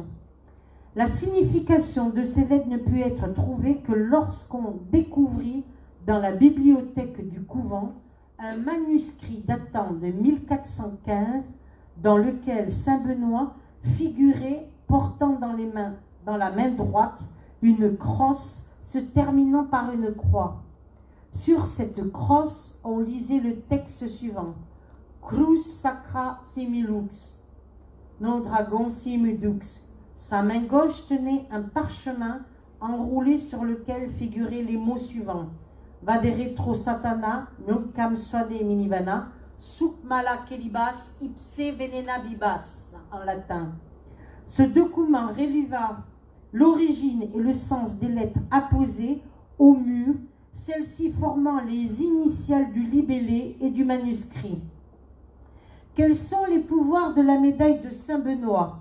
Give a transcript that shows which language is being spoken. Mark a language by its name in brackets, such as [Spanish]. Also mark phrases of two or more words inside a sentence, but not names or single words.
[French] La signification de ces lettres ne put être trouvée que lorsqu'on découvrit dans la bibliothèque du couvent un manuscrit datant de 1415 dans lequel Saint Benoît figurait portant dans la main droite une crosse se terminant par une croix. Sur cette crosse, on lisait le texte suivant. [Latin] Crus sacra similux, non dragon simidux. [French] Sa main gauche tenait un parchemin enroulé sur lequel figuraient les mots suivants. [Latin] Vadere tro satana, non cam suade minivana, suc mala celibas, ipse venena bibas, [French] en latin. Ce document releva l'origine et le sens des lettres apposées au mur, celles-ci formant les initiales du libellé et du manuscrit. Quels sont les pouvoirs de la médaille de Saint Benoît?